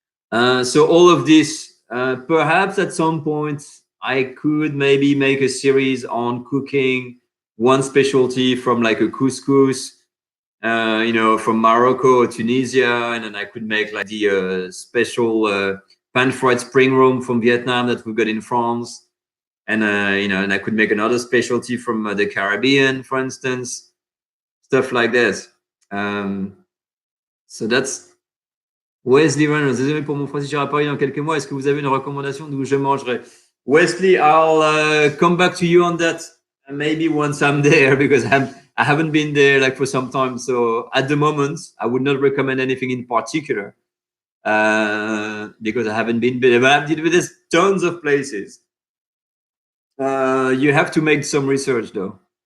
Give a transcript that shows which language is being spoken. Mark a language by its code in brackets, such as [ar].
[en] So all of this, perhaps at some point, I could maybe make a series on cooking one specialty from like a couscous, from Morocco or Tunisia, and then I could make like the special pan-fried spring roll from Vietnam that we've got in France, and and I could make another specialty from the Caribbean, for instance, stuff like this. So that's. [fr] Wesley Reynolds, désolé pour mon français, j'irai à Paris dans quelques mois. Est-ce que vous avez une recommandation d'où je mangerai? [en] Wesley, I'll come back to you on that maybe once I'm there, because I haven't been there like for some time. So at the moment, I would not recommend anything in particular because I haven't been there. But there's tons of places. You have to make some research though.